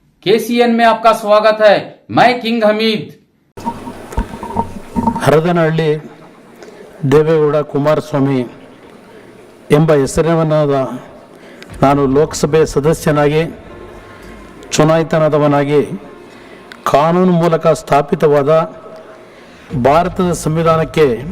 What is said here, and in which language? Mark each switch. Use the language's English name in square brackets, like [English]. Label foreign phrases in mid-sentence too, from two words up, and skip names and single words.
[Hindi] केसीएन में आपका स्वागत है। मैं किंग हमीद। [Kannada] ಹರದನಹಳ್ಳಿ ದೇವೇಗೌಡ ಕುಮಾರಸ್ವಾಮಿ ಎಂಬ ಹೆಸರಿನವನಾದ ನಾನು ಲೋಕಸಭೆ ಸದಸ್ಯನಾಗಿ ಚುನಾಯಿತನಾದವನಾಗಿ ಕಾನೂನು ಮೂಲಕ ಸ್ಥಾಪಿತವಾದ ಭಾರತದ ಸಂವಿಧಾನಕ್ಕೆ